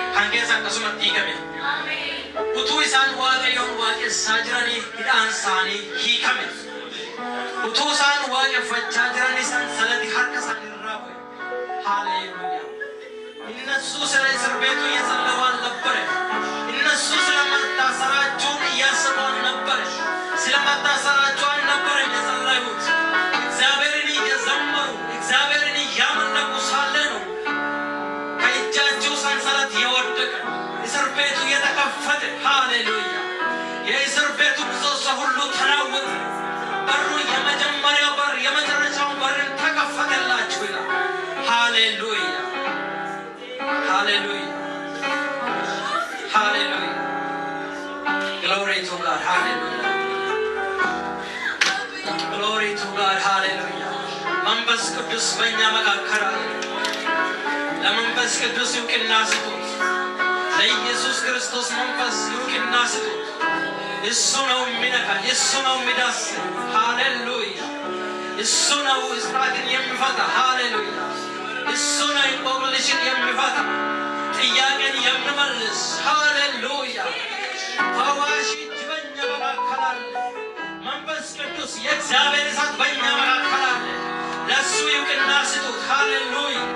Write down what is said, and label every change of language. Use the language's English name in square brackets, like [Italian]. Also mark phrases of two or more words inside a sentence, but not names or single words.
[Oromo] Hangesa kasuma diigame. Utuu isaan waaqayyoon waaqessanii hidhaan isaanii hiikame. Utuu isaan waaqeffachaa jiran isaan salati harka isaanii irraa bu'e. Haleluuyaa. [Amharic] እነሱ ስለ እስር ቤቱ እየጸለዩ አልነበረ። እነሱ ስለ መታሰራቸውን እያሰቡ አልነበረ። ስለ መታሰራቸው አልነበረ የጸለዩት። እግዚአብሔርን እየዘመሩ እግዚአብሔርን እያመለኩ ሳለ ነው ከእጃቸው ሰንሰለት የወደቀ እስር ቤቱ የተከፈተ። ሃሌሉያ። የእስር ቤቱ ምሰሶ ሁሉ ተናወጠ። በሩ የመጀመሪያው በር የመጨረሻው በር ተከፈተላችሁ ይላል። ሃሌሉያ Hallelujah. [English] Hallelujah. Glory to God. Hallelujah. Glory to God. Hallelujah. [Amharic] መንፈስ ቅዱስ በእኛ መካከል አለ። ለመንፈስ ቅዱስ ይውቅና ስጡት። ለኢየሱስ ክርስቶስ መንፈስ ይውቅና ስጡት። እሱ ነው የሚነካ፣ እሱ ነው የሚዳስ። ሃሌሉያ። እሱ ነው እስራትን የሚፈታ። ሃሌሉያ። እሱ ነው እንቆቅልሽን የሚፈታ፣ ጥያቄን የሚመልስ። ሃሌሉያ። ፈዋሽ እጅ በእኛ መካከል አለ። መንፈስ ቅዱስ የእግዚአብሔር እሳት በእኛ መካከል አለ። ለእሱ ይውቅና ስጡት። ሃሌሉያ